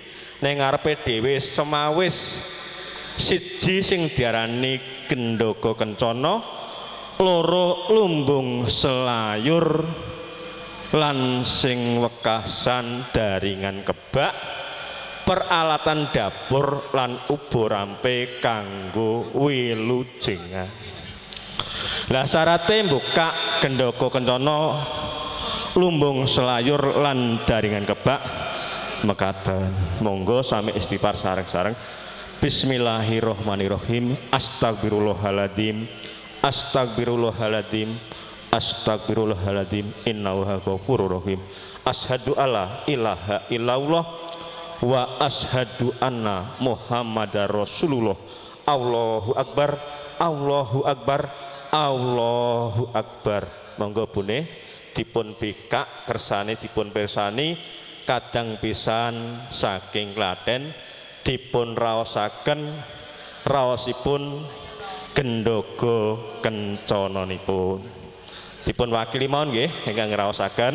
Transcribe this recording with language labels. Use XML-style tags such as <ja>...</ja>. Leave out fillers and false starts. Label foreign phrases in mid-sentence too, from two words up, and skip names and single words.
<jv>Ning ngarepe dhewe semawis siji sing diarani Gendhoga Kencana, loro lumbung selayur lan sing wekasan daringan kebak, peralatan dapur lan ubo rampe kanggo wilujengan. Lah syarate mbukak Gendhoga Kencana, lumbung selayur lan daringan kebak mekaten. Monggo sami istighfar sareng-sareng.</jv> <ar>بسم الله الرحمن الرحيم. أستغفر الله العظيم، أستغفر الله العظيم، أستغفر الله العظيم. إنه غفور رحيم. أشهد أن لا إله إلا الله وأشهد أن محمدا رسول الله. الله أكبر، الله أكبر، الله أكبر.</ar> <jv>Monggo bune dipun bikak kersane dipun pirsani kadang pisan saking Klaten dipun raosaken raosipun Gendhoga Kencananipun. Dipun wakili mawon nggih ingkang ngraosaken.</jv>